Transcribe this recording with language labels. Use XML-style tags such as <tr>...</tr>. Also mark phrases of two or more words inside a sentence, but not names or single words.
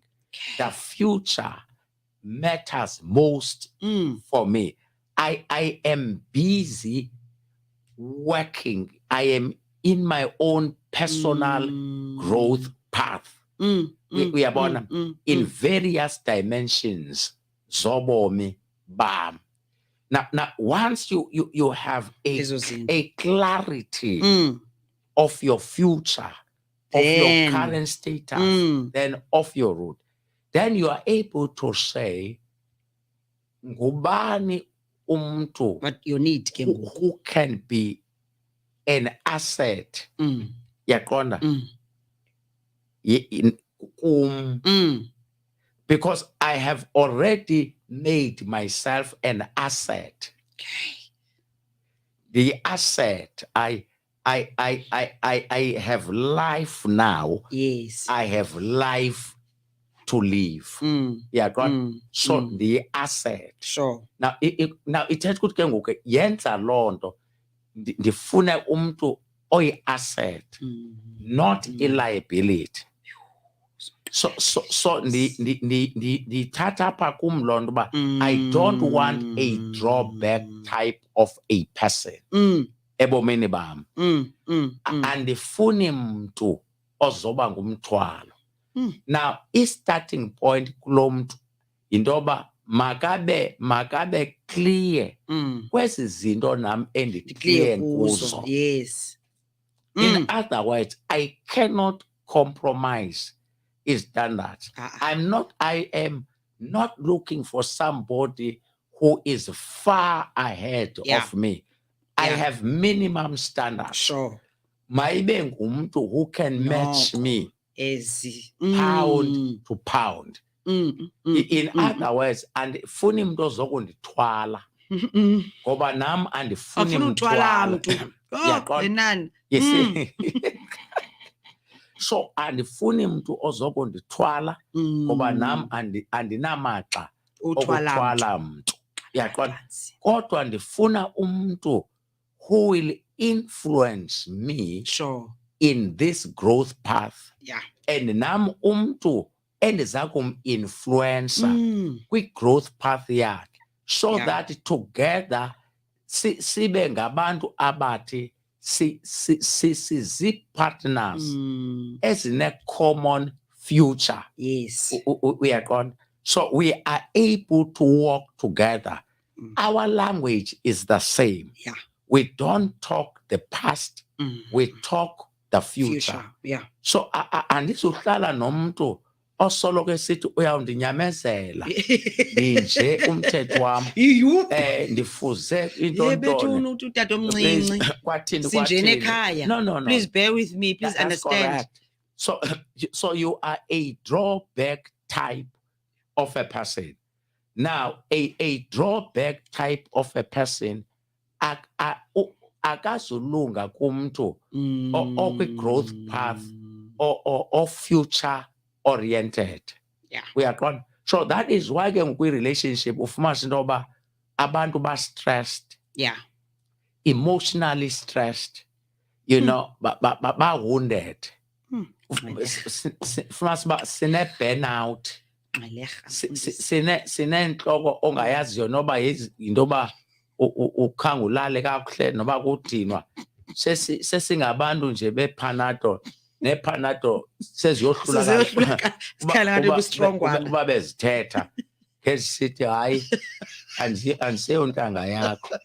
<en>The future matters most for me. I am busy working. I am in my own personal growth path. We are born in various dimensions.</en> <xh>Zobomi, bam.</xh> <en>Now, once you have a clarity of your future, of your current status, then of your root, then you are able to say,</en> <xh>ngubani umntu</xh> <en>what you need who can be an asset.</en> <xh>Yaqonda?</xh> <en>Because I have already made myself an asset. Okay. The asset, I have life now. Yes. I have life to live. Yeah, God. So the asset. Sure.</en> <xh>Now ithetha ukuthi ke ngoku yenza loo nto ndifune umntu oyi-asset,</xh> <en>not a liability. So</en> <xh>ndithatha apha kum loo nto uba</xh> <en>I don't want a drawback type of a person</en> <xh>ebomini bam. Andifuni mntu ozoba ngumthwalo. Now i-starting point kulo mntu yinto yoba makabe clear kwezi zinto nam endiclear kuzo.</xh> <en>Yes. In other words, I cannot compromise his standards. I am not looking for somebody who is far ahead of me. I have minimum standards. Sure.</en> <xh>Maibe ngumntu</xh> <en>who can match me pound to pound. In other words,</en> <xh>andifuni mntu ozokundithwala ngoba nam andifuni mthwala. So andifuni mntu ozokundithwala ngoba nam andinamaxa okuthwala mntu. Uyaqonda? Kodwa ndifuna umntu</xh> <en>who will influence me in this growth path.</en> <xh>And nam umntu endiza kuminfluencer kwi-</xh> <en>growth path</en> <xh>yakhe,</xh> <en>so that together</en> <xh>sibe ngabantu abathi sizi-partners ezine-common future.</xh> <en>Yes.</en> <xh>Uyaqonda?</xh> <en>So we are able to walk together. Our language is the same. We don't talk the past, we talk the future.</en> <xh>So andizuhlala nomntu osoloko esithi uyawundinyamezela nje umthetho wam ndifuze into utatomncinci sinjene ekhaya.</xh> <en>No. Please bear with me, please understand. So you are a drawback type of a person. Now a drawback type of a person</en> <xh>akazulunga kumntu okwi-growth</xh> <en>path or future oriented. We are gone. So that is why</en> <xh>ke kwi-relationship ufumanisa into yoba abantu ba-stressed,</xh> <en>emotionally stressed, you know, ba-wounded.</en> <xh>Ufumanisa uba sine-burnout, sinentloko ongayaziyo noba yinto yoba ukhange ulale kakuhle noba kudinwa. Sesingabantu nje bePanado, nePanado seziyohlula uba bezithetha ngezisithi hayi andiseyontanga yakho.</xh>